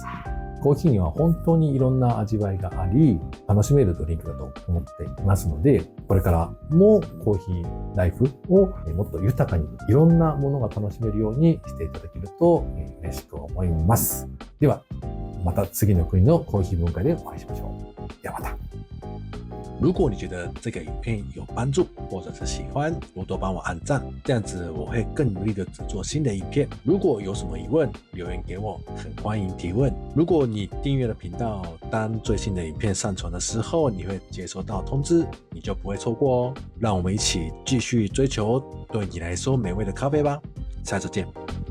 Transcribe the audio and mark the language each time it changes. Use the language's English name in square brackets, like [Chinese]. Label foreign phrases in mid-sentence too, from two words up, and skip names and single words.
[Japanese] コーヒーには本当にいろんな味わいがあり、楽しめるドリンクだと思っていますので、これからもコーヒーライフをもっと豊かにいろんなものが楽しめるようにしていただけると嬉しく思います。では、また次の国のコーヒー文化でお会いしましょう。ではまた。 [Chinese] 如果你觉得这个影片有帮助，或者是喜欢，多多帮我按赞，这样子我会更努力的制作新的影片。如果有什么疑问，留言给我，很欢迎提问。如果你订阅了频道，当最新的影片上传的时候，你会接收到通知，你就不会错过哦。让我们一起继续追求对你来说美味的咖啡吧，下次见。